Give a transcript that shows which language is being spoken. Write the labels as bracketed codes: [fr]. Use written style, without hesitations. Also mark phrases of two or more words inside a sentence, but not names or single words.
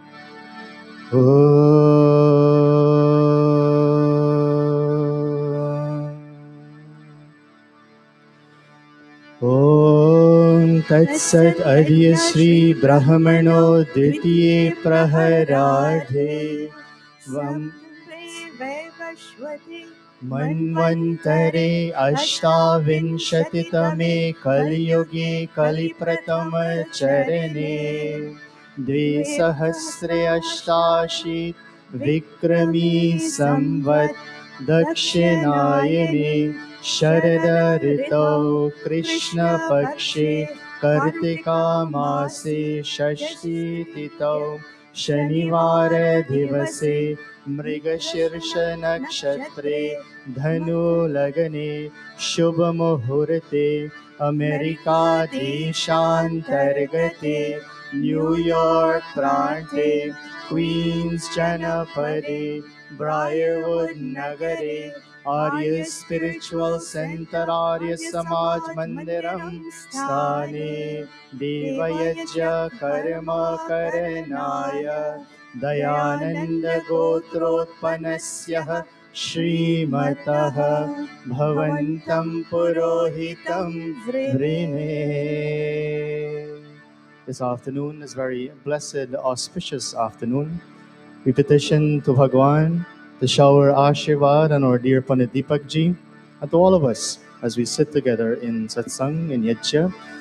[sa] ॐ तत् सत् आर्य श्री ब्रह्मणो द्वितीये प्रहरार्धे वं मन्वन्तरे अष्टाविंशतितमे कलियुगे कलिप्रथम चरणे द्विसहस्रे अष्टाशी विक्रमी संवत् दक्षिणायने शरद ऋतौ कृष्ण पक्षे कार्तिक मासे षष्ठी तिथौ शनिवार दिवसे मृगशीर्ष नक्षत्रे धनु लग्ने शुभ मुहूर्ते अमेरिका देशान्तर्गते न्यू यॉर्क प्रान्ते क्वीन्स जनपदे ब्रायरवुड नगरे आर्य स्पिरिचुअल सेंटर आर्य समाज मन्दिरम् स्थाने देवयज्य कर्म करणाय दयानन्द गोत्रोत्पन्नस्य श्रीमतः भवन्तं पुरोहितं वृणे. [en] This afternoon is very blessed, auspicious afternoon. We petition to Bhagwan to shower Ashirvad on our dear Pandit Deepak Ji and to all of us as we sit together in Satsang in Yajna.